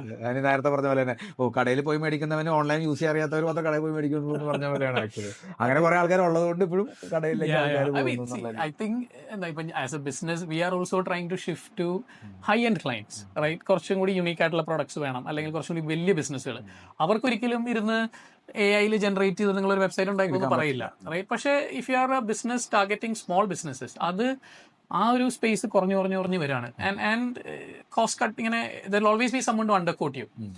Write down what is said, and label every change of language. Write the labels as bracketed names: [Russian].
[Malayalam] ഞാൻ നേരത്തെ പറഞ്ഞ പോലെ തന്നെ കടയിൽ പോയി മേടിക്കുന്നവന് ഓൺലൈൻ യൂസ് ചെയ്യാൻ അറിയാത്തവർ മാത്രം കടയിൽ പോയി മേടിക്കുന്നു എന്ന് പറഞ്ഞ പോലെയാണ് ആക്ച്വലി. അങ്ങനെ കുറെ ആൾക്കാർ ഉള്ളതുകൊണ്ട് ഇപ്പോഴും കടയിലേക്ക് [English] I think as a business we are also trying to shift to high end clients, right? [Malayalam] കുറച്ചും കൂടി യൂണീക്ക് ആയിട്ടുള്ള പ്രോഡക്ട്സ് വേണം, അല്ലെങ്കിൽ കുറച്ചും കൂടി വലിയ ബിസിനസ്സുകൾ. അവർക്കൊരിക്കലും ഇരുന്ന് AI ജനറേറ്റ് ചെയ്ത് നിങ്ങളൊരു വെബ്സൈറ്റ് ഉണ്ടാക്കുമെന്ന് പറയില്ല, റൈറ്റ്? പക്ഷേ [English] if you are a business targeting small businesses, [Malayalam] അത് ആ ഒരു സ്പേസ് കുറഞ്ഞു വരികയാണ്. [English] And cost cut, ഇങ്ങനെ there always be someone to undercut you.